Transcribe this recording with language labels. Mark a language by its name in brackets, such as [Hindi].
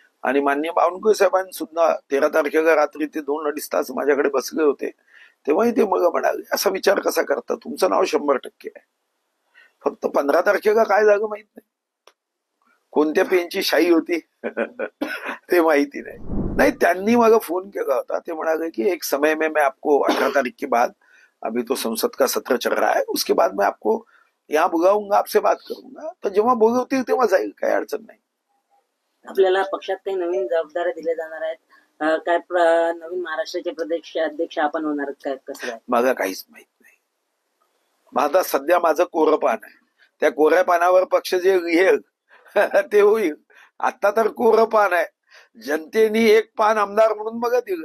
[Marathi] आणि माननीय बावनकुळे साहेबांनी सुद्धा 13 तारखेला रात्री ते 2-2.5 तास माझ्याकडे बसले होते. तेव्हाही ते मला म्हणाले असा विचार कसा करता, तुमचं नाव 100% आहे. फक्त 15 तारखेला काय झालं माहित नाही. कोणत्या पेनची शाई होती ते माहिती नाही. नहीं, त्यांनी मला फोन केला होता. ते म्हणाले की [Hindi] एक समय में मैं आपको 18 तारीख के बाद, अभी तो संसद का सत्र चल रहा है, उसके बाद मैं आपको यहाँ बुलाऊंगा, आपसे बात करूंगा. [Marathi] तर जेव्हा बोलवतील तेव्हा जाईल, काही अडचण नाही. आपल्याला पक्षात काही नवीन जबाबदाऱ्या दिल्या जाणार आहेत काय? नवीन महाराष्ट्राचे प्रदेश अध्यक्ष आपण होणार काय? कसं? मला काहीच माहित नाही. माझा सध्या माझं कोरं पान आहे. त्या कोऱ्या पानावर पक्ष जे लिहेल ते होईल. आता तर कोरं पान आहे. जनतेने एक पान आमदार म्हणून बघा दिलं.